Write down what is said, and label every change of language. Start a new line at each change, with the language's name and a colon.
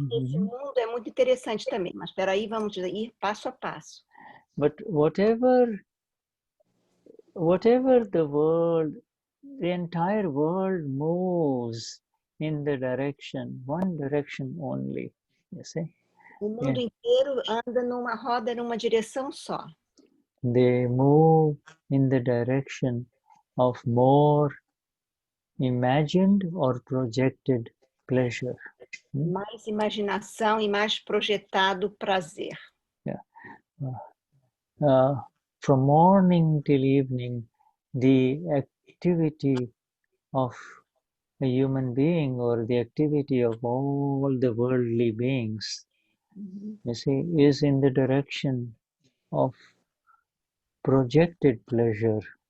Portuguese: esse mundo é muito interessante também, mas espera aí, vamos ir passo a passo.
English: But whatever the world, the entire world moves in the direction, one direction only, you see.
Portuguese: O mundo inteiro anda roda numa direção só.
English: They move in the direction of more imagined or projected pleasure.
Portuguese: Mais imaginação e mais projetado prazer.
English: Yeah. From morning till evening, the activity of a human being or the activity of all the worldly beings, you see, is in the direction of projected pleasure.